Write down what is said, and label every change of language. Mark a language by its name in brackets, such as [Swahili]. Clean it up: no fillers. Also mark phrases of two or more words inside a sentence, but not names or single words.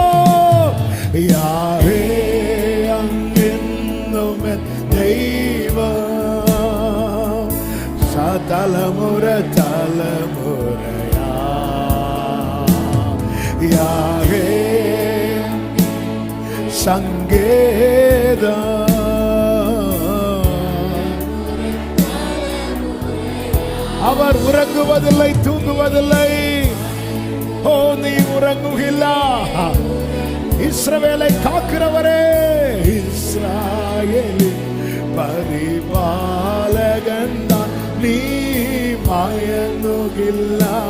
[Malayalam] യാഹേ അങ്ങെന്നും എൻ ദൈവം. തലമുറ തലമുറയാ യാഹേ സങ്കേതം. [Tamil] அவர் உறங்குவதில்லை, தூங்குவதில்லை. ஓ நீ உறங்குகில்ல. இஸ்ரவேலை காக்கிறவரே, இஸ்ராயேலின் பரிபாலகன் தான் நீ மயங்குகில்ல.